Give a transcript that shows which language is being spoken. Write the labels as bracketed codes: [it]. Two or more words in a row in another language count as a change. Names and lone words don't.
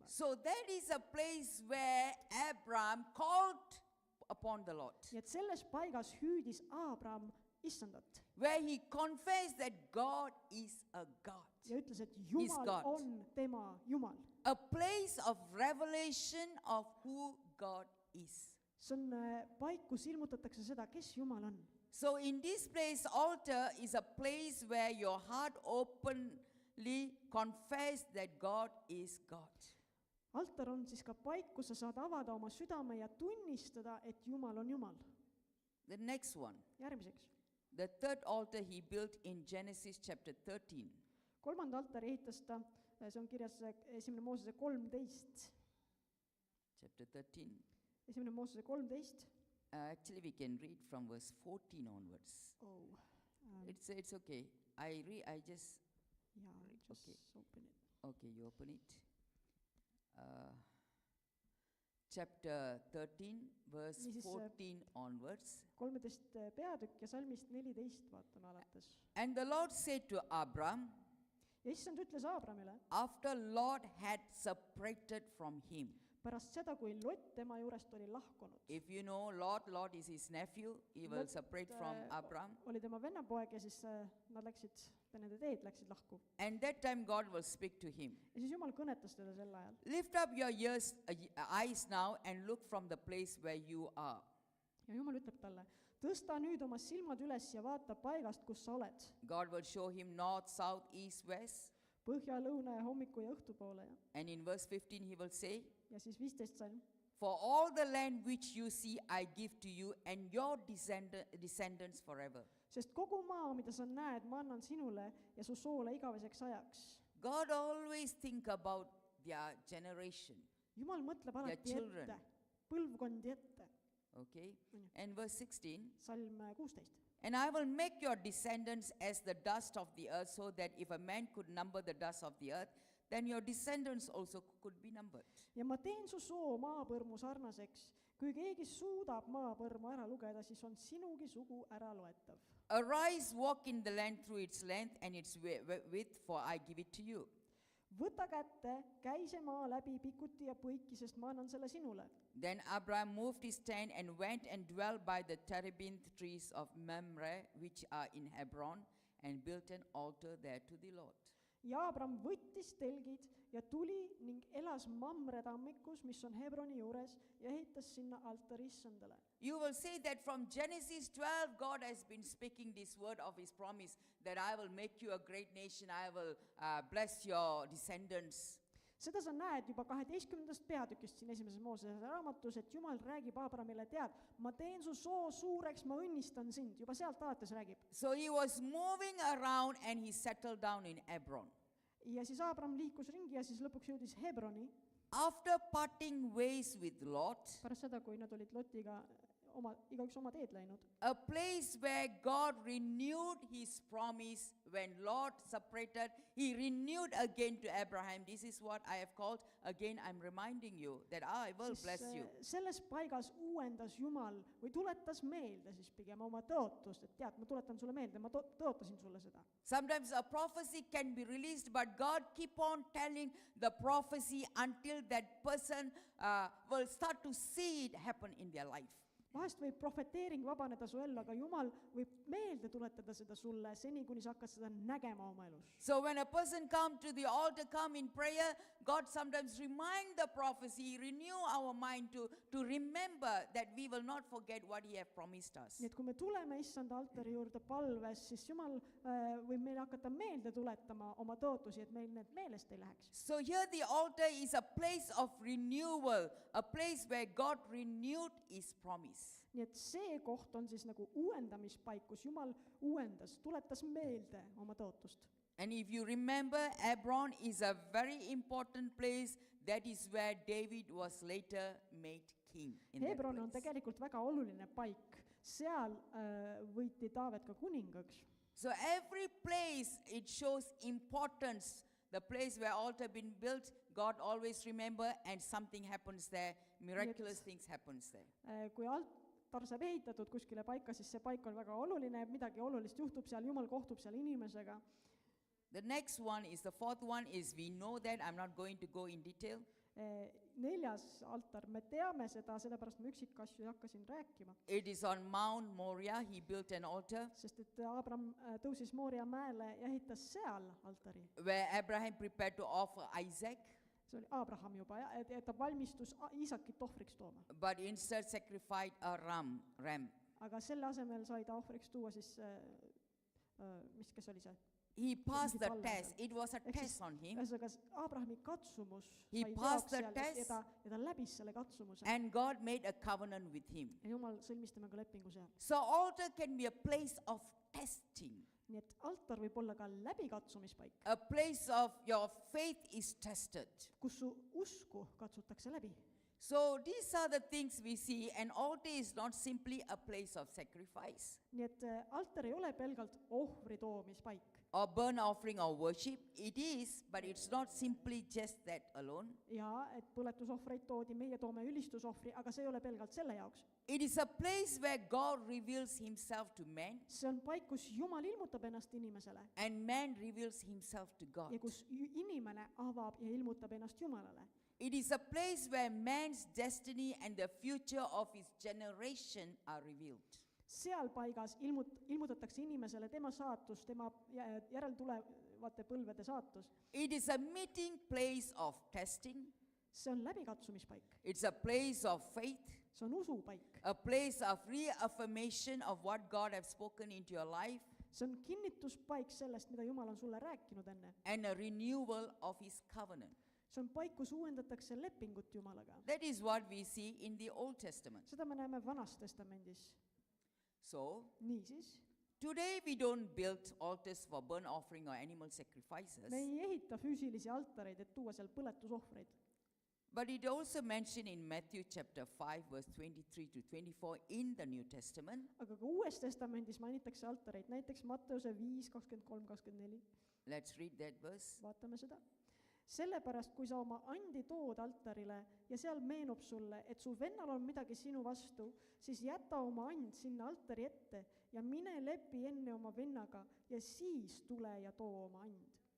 [en] So that is a place where Abraham called upon the Lord, [et] Nii et selles paigas hüüdis Abraham issandat [en] where he confessed that God is a God. [et] ja ütles, et [en] God. [et] Jumal on tema Jumal. [en] A place of revelation of who God is. [et] See on paik, kus ilmutatakse seda, kes Jumal on. [en] So in this place, altar is a place where your heart openly confess that God is God. [et] Altar on siis ka paik, kus sa saad avada oma südame ja tunnistada, et Jumal on Jumal. [en] The next one, [et] Järgmiseks. [en] the third altar he built in Genesis chapter 13. [et] Kolmanda altari ehitas ta, see on kirjas 1. Moosese 13. [en] Chapter 13. [et] 1. Moosese 13. [en] Actually, we can read from verse 14 onwards. Oh. It's okay. I just, Yeah, Right, just okay. open it. okay, you open it. Chapter 13, verse [et] Niisiis, [en] 14 onwards. [et] 13 peatükk ja salmist 14 vaatame alates. [en] And the Lord said to Abram, [et] Ja issand ütles Abramile, [en] after Lot had separated from him. [et] pärast seda, kui Lott tema juurest oli lahkunud. [en] If you know Lot is his nephew, he will Lot, separate from Abram. [et] Oli tema vennapoeg ja siis nad läksid, nende teed läksid lahku. [en] And that time God will speak to him. [et] Ja siis Jumal kõnetas teda sel ajal. [en] Lift up your eyes now and look from the place where you are. [et] Ja Jumal ütleb talle, tõsta nüüd oma silmad üles ja vaata paigast, kus sa oled. [en] God will show him north, south, east, west. [et] Põhja, lõuna ja hommiku ja õhtupoole. [en] And in verse 15 he will say, [et] Ja siis 15 salm. [en] for all the land which you see I give to you and your descendants forever. [et] Sest kogu maa, mida sa näed, ma annan sinule ja su soole igaveseks ajaks. [en] God always think about their generation. [et] Jumal mõtleb alati [en] children. [et] ette, põlvkondi ette. [en] Okay? Mm. And verse 16, [et] Salm 16. [en] and I will make your descendants as the dust of the earth, so that if a man could number the dust of the earth, then your descendants also could be numbered. [et] Ja ma teen su soo maapõrmu sarnaseks. Kui keegi suudab maapõrmu ära lugeda, siis on sinugi sugu ära loetav. [en] Arise, walk in the land through its length and its width, for I give it to you. [et] Võta kätte, käi see maa läbi pikuti ja põiki, sest ma annan selle sinule. [en] Then Abraham moved his tent and went and dwelt by the terebinth trees of Mamre, which are in Hebron, and built an altar there to the Lord. [et] Ja Abram võttis telgid ja tuli ning elas Mamre tammikus, mis on Hebroni juures, ja ehitas sinna altari issandale. [en] You will see that from Genesis 12, God has been speaking this word of his promise, that I will make you a great nation, I will bless your descendants. [et] Seda sa näed juba 12. peatükist siin 1. Moosese raamatus, et Jumal räägib Abramile, tead, ma teen su soo suureks, ma õnnistan sind. Juba sealt alates räägib. [en] So he was moving around and he settled down in Hebron. [et] Ja siis Abram liikus ringi ja siis lõpuks jõudis Hebroni. [en] After parting ways with Lot, [et] Pärast seda, kui nad olid Lotiga igaüks oma teed läinud. [en] a place where God renewed his promise when Lot separated, he renewed again to Abraham. This is what I have called, again I'm reminding you that I will bless you. [et] Selles paigas uuendas Jumal või tuletas meelde siis pigem oma tõotust, et tead, ma tuletan sulle meelde, ma tõotasin sulle seda. [en] Sometimes a prophecy can be released, but God keep on telling the prophecy until that person will start to see it happen in their life. [et] Vahest võib profeteering vabaneda su ellu, aga Jumal võib meelde tuletada seda sulle seni, kuni sa hakkad seda nägema oma elus. [en] So when a person come to the altar, come in prayer, God sometimes remind the prophecy, renew our mind to remember that we will not forget what he have promised us. [et] Nii et kui me tuleme issanda altari juurde palves, siis Jumal võib meile hakata meelde tuletama oma tõotusi, et meil need meelest ei läheks. [en] So here the altar is a place of renewal, a place where God renewed his promise. [et] Nii et see koht on siis nagu uuendamispaik, kus Jumal uuendas, tuletas meelde oma tõotust. [en] And if you remember, Hebron is a very important place. That is where David was later made king. [et] Hebron on tegelikult väga oluline paik. Seal võiti Taavet ka kuningaks. [en] So every place, it shows importance the place where altar been built, God always remember and something happens there, miraculous things happens there. [et] Kui altar saab ehitatud kuskile paika, siis see paik on väga oluline, midagi olulist juhtub seal, Jumal kohtub seal inimesega. [en] The next one is, the fourth one is, we know that, I'm not going to go in detail. [et] 4. altar, me teame seda, sellepärast ma üksikasju ei hakka siin rääkima. [en] It is on Mount Moriah, he built an altar, [et] Sest et Abraham tõusis Mooria mäele ja ehitas seal altari. [en] where Abraham prepared to offer Isaac, [et] See oli Abraham juba, et ta valmistus Iisakit ohvriks tooma. [en] but instead sacrificed a ram. [et] Aga selle asemel sai ta ohvriks tuua siis, kes oli see? [en] He passed the [et] palve [en] test. [et] seal. [en] It was a [et] Ehk siis, [en] test on him. [et] ühesõnaga, Abrahami katsumus [en] He [et] sai [en] passed [et] teoks [en] the [et] seal [en] test. [et] ja ta läbis selle katsumuse. [en] And God made a covenant with him. [et] Ja Jumal sõlmis temaga lepingu seal. [en] So altar can be a place of testing. [et] Nii et altar võib olla ka läbikatsumispaik, [en] A place of your faith is tested. [et] kus su usku katsutakse läbi. [en] So these are the things we see, and altar is not simply a place of sacrifice [et] Nii et altar ei ole pelgalt ohvri toomispaik. [en] or burnt offering or worship. It is, but it's not simply just that alone. [et] Ja et põletusohvreid toodi, meie toome ülistusohvri, aga see ei ole pelgalt selle jaoks. [en] It is a place where God reveals himself to man, [et] See on paik, kus Jumal ilmutab ennast inimesele [en] and man reveals himself to God. [et] ja kus inimene avab ja ilmutab ennast Jumalale. [en] It is a place where man's destiny and the future of his generation are revealed. [et] Seal paigas ilmutatakse inimesele tema saatus, tema järeltulevate põlvede saatus. [en] It is a meeting place of testing. [et] See on läbikatsumispaik, [en] It's a place of faith, [et] see on usupaik, [en] a place of reaffirmation of what God has spoken into your life, [et] see on kinnituspaik sellest, mida Jumal on sulle rääkinud enne. [en] and a renewal of his covenant. [et] See on paik, kus uuendatakse lepingut Jumalaga. [en] That is what we see in the Old Testament. [et] Seda me näeme Vanas Testamendis. [en] So, [et] Niisiis, [en] today we don't build altars for burnt offering or animal sacrifices, [et] me ei ehita füüsilisi altareid, et tuua seal põletusohvreid. [en] but it also mentioned in Matthew chapter 5 verse 23 to 24 in the New Testament. [et] Aga ka Uues Testamendis mainitakse altareid, näiteks Matteuse 5, 23, 24. [en] Let's read that verse. [et] Vaatame seda. Sellepärast, kui sa oma andi tood altarile ja seal meenub sulle, et su vennal on midagi sinu vastu, siis jäta oma and sinna altari ette ja mine lepi enne oma vennaga ja siis tule ja too oma and.